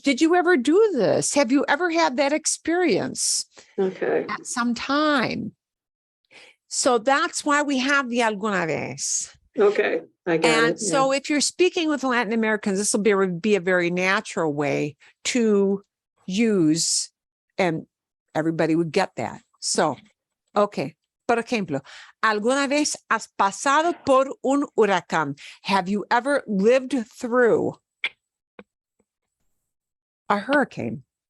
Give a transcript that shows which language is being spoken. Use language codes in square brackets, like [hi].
[en] Did you ever do this? Have you ever had that experience at some time? So that's why we have the [es] alguna vez. [en] Okay, I got it. So if you're speaking with Latin Americans, this will be a very natural way to use, and everybody would get that. So, okay. [es] Por ejemplo, ¿alguna vez has pasado por un huracán? [en] Have you ever lived through a hurricane?